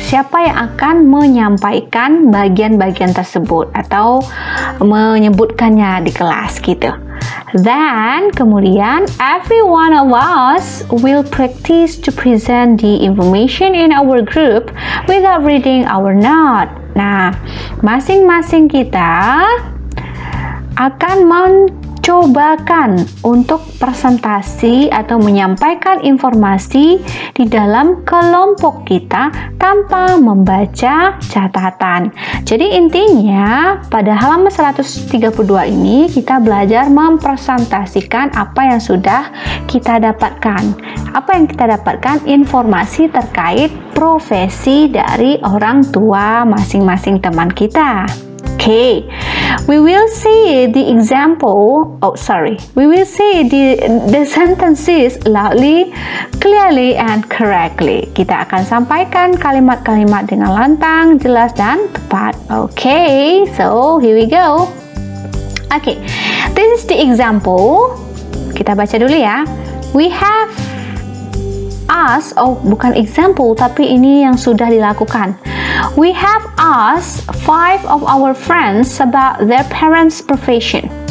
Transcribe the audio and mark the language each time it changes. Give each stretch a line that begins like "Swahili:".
Indonesian: Siapa yang akan menyampaikan bagian-bagian tersebut atau menyebutkannya di kelas gitu.
English: Then,
Indonesian: kemudian,
English: every one of us will practice to present the information in our group without reading our note.
Indonesian: Nah, masing-masing kita akan mencobakan untuk presentasi atau menyampaikan informasi di dalam kelompok kita tanpa membaca catatan. Jadi intinya pada halaman 132 ini kita belajar mempresentasikan apa yang sudah kita dapatkan. Apa yang kita dapatkan? Informasi terkait profesi dari orang tua masing-masing teman kita.
English: Okay, we will see the example. We will see the sentences loudly, clearly, and correctly.
Indonesian: Kita akan sampaikan kalimat-kalimat dengan lantang, jelas, dan tepat.
English: Okay, so here we go. Okay, this is the example.
Indonesian: Kita baca dulu ya.
English: We have asked,
Indonesian: bukan example, tapi ini yang sudah dilakukan.
English: We have asked 5 of our friends about their parents' profession.